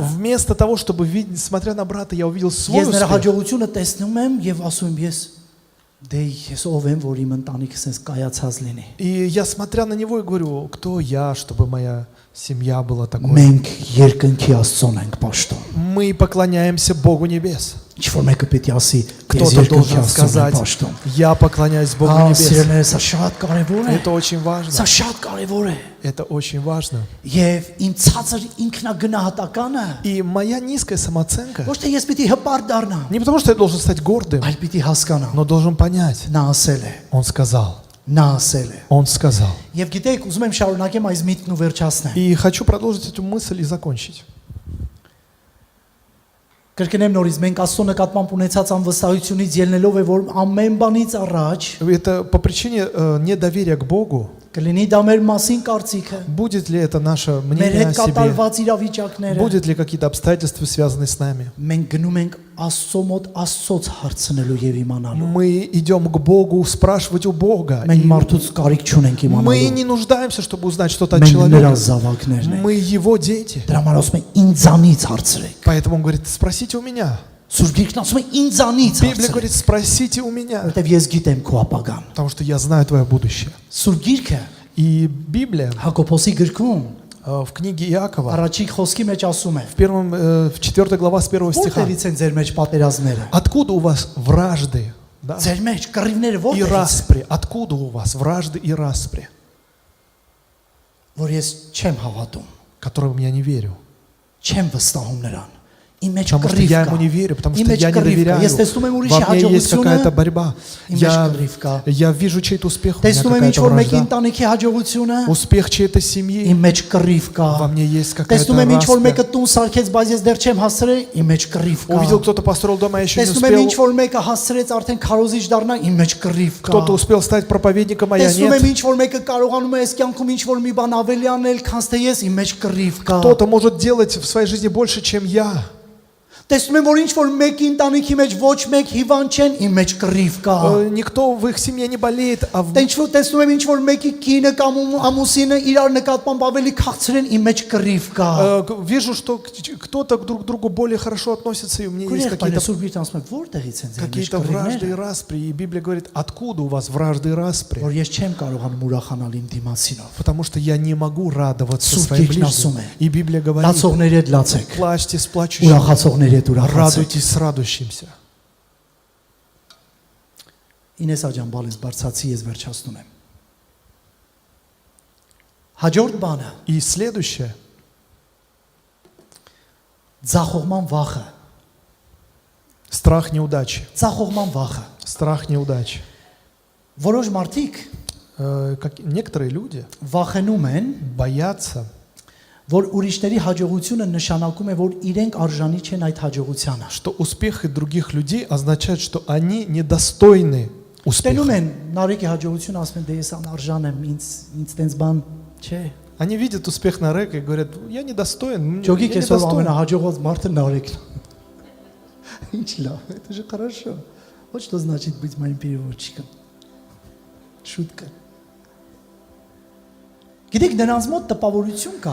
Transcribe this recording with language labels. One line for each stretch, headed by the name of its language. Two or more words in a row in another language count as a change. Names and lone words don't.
Russian: Вместо того, чтобы видеть, смотря на брата, я увидел свой
Armenian: Ես նրա
Russian: успех.
Armenian: հաջողությունը տեսնում եմ եւ ասում եմ ես ով եմ, որ իմ ընտանիքս էս կայացած լինի։
Russian: И я, смотря на него, и говорю, кто я, чтобы моя семья была такой.
Armenian: Մենք երկնքի Աստծուն ենք պաշտում։
Russian: Мы поклоняемся Богу небес.
Armenian: Ինչ որ մեկը պետք է ասի, ես
Russian: Кто-то
Armenian: երկնքի
Russian: должен
Armenian: Աստծուն եմ
Russian: сказать,
Armenian: պաշտում։
Russian: я поклоняюсь Богу небес.
Armenian: Սիրելիներ, սա շատ կարևոր է։
Russian: Это очень важно.
Armenian: Սա շատ կարևոր է։
Russian: Это очень важно.
Armenian: Եվ իմ ցածր ինքնագնահատականը
Russian: И моя низкая самооценка,
Armenian: ոչ թե ես պիտի հպարտ դառնամ,
Russian: не потому что я должен стать гордым,
Armenian: այլ պիտի հասկանամ։
Russian: но должен понять.
Armenian: Նա ասել է,
Russian: Он сказал.
Armenian: նա ասել է։
Russian: Он сказал.
Armenian: Եվ գիտեք, ուզում եմ շարունակեմ այս միտքն ու վերջացնեմ։
Russian: И хочу продолжить эту мысль и закончить.
Armenian: Կրկնեմ նորից, մենք Աստծո նկատմամբ ունեցած անվստահությունից ելնելով է, որ ամեն բանից առաջ
Russian: Это по причине недоверия к Богу.
Armenian: կլինի դա մեր մասին կարծիքը,
Russian: Будет ли это наше
Armenian: մեր
Russian: мнение о
Armenian: հետ
Russian: себе?
Armenian: կատարված իրավիճակները։
Russian: Будет ли какие-то обстоятельства, связанные с нами?
Armenian: Մենք գնում ենք Աստծո մոտ Աստծոց հարցնելու եւ иմանալու։
Russian: Мы идем к Богу спрашивать у Бога.
Armenian: Մենք
Russian: И
Armenian: մարդուց կարիք չունենք
Russian: мы
Armenian: իմանալու։
Russian: не нуждаемся, чтобы узнать что-то от
Armenian: Մենք նրա
Russian: человека.
Armenian: զավակներն ենք։
Russian: Мы его дети.
Armenian: Դրա համար ասում են ինձանից հարցրեք։
Russian: Поэтому он говорит, спросите у меня.
Armenian: Սուրբ Գիրքն ասում է ինձանից
Russian: Библия
Armenian: հարցրեք,
Russian: говорит, спросите у меня.
Armenian: որովհետեւ ես գիտեմ քո ապագան։
Russian: Потому что я знаю твое будущее.
Armenian: Սուրբ Գիրքը
Russian: И Библия
Armenian: Հակոբոսի գրքում
Russian: в книге Иакова,
Armenian: առաջի խոսքի մեջ ասում է.
Russian: в 4 глава с 1 стиха.
Armenian: Որտեղից են ձեր մեջ պատերազմները։
Russian: Откуда у вас вражды? Да?
Armenian: Ձեր մեջ կռիվները
Russian: И
Armenian: որտեղից են։
Russian: распри. Откуда у вас вражды и распри,
Armenian: Որ ես չեմ հավատում,
Russian: которым я не верю?
Armenian: չեմ վստահում նրան։ Իմ մեջ
Russian: Потому что
Armenian: կռիվ
Russian: я
Armenian: կա։
Russian: ему не верю, потому
Armenian: Իմ
Russian: что
Armenian: մեջ
Russian: я не
Armenian: կռիվ կա։
Russian: доверяю.
Armenian: Ես տեսնում եմ ուրիշի
Russian: Во мне есть какая-то
Armenian: հաջողությունը,
Russian: борьба.
Armenian: իմ մեջ կռիվ կա։
Russian: Я вижу чей-то успех, у меня
Armenian: Տեսնում եմ ինչ
Russian: какая-то
Armenian: որ մեկի
Russian: вражда.
Armenian: ընտանիքի հաջողությունը,
Russian: Успех чьей-то семьи,
Armenian: իմ մեջ կռիվ կա։
Russian: во мне есть какая-то
Armenian: Տեսնում եմ ինչ որ
Russian: распри.
Armenian: մեկը տուն սարքեց, բայց ես դեռ չեմ հասցրել, իմ մեջ կռիվ կա։
Russian: Увидел, кто-то построил дом, а я еще не
Armenian: Տեսնում եմ ինչ
Russian: успел.
Armenian: որ մեկը հասցրեց արդեն քարոզիչ դառնա, իմ մեջ կռիվ կա։
Russian: Кто-то успел стать проповедником, а я
Armenian: Տեսնում եմ
Russian: нет.
Armenian: ինչ որ մեկը կարողանում է այս կյանքում ինչ որ մի բան ավելի անել, քան թե ես, իմ մեջ կռիվ կա։
Russian: Кто-то может делать в своей жизни больше, чем я.
Armenian: Տեսնում եմ որ ինչ որ մեկի ընտանիքի մեջ ոչ մեկ հիվանդ չեն, իմ մեջ կռիվ կա։
Russian: Никто в их семье не болеет, а
Armenian: Ինչ որ տեսնում եմ ինչ որ մեկի կինը կամ ամուսինը իրար նկատմամբ ավելի քաղցր են, իմ մեջ կռիվ կա։
Russian: вижу, что кто-то друг к другу более хорошо относится, и у меня есть
Armenian: Քույրեր, սուրբ Գիրքն ասում է, որտեղից են ձեր մեջ
Russian: какие-то вражды и
Armenian: կռիվները,
Russian: распри. И Библия говорит, откуда у вас вражды и распри?
Armenian: որ ես չեմ կարողանում ուրախանալ իմ դիմացինով։
Russian: Потому что я не могу радоваться
Armenian: Սուրբ
Russian: своим
Armenian: Գիրքն ասում
Russian: ближним.
Armenian: է.
Russian: И Библия говорит,
Armenian: Լացողների հետ լացեք,
Russian: плачьте с плачущими,
Armenian: ուրախացողների հետ ուրախացեք։
Russian: радуйтесь с радующимся.
Armenian: Ինես աջան բալես բարձացի ես վերջացնում եմ։ Հաջորդ բանը
Russian: И следующее,
Armenian: ձախողման վախը։
Russian: страх неудачи.
Armenian: Ձախողման վախը։
Russian: Страх неудачи.
Armenian: Որոշ մարդիկ
Russian: Некоторые люди
Armenian: վախենում են,
Russian: боятся,
Armenian: որ ուրիշների հաջողությունը նշանակում է, որ իրենք արժանի չեն այդ հաջողությանը։
Russian: что успех других людей означает, что они недостойны
Armenian: Ստենում
Russian: успеха.
Armenian: են նարեկի հաջողությունը, ասում են դե ես անարժան եմ, ինձ տենց բան չէ։
Russian: Они видят успех на рэк и говорят, я недостоин, я
Armenian: Ջոգիկ այսօր
Russian: недостоин.
Armenian: ամենահաջողված մարդը նարեկն է։ Ինչ լավ,
Russian: это же хорошо. Вот что значит быть моим переводчиком. Шутка.
Armenian: Գիտեք, նրանց մոտ տպավորություն կա։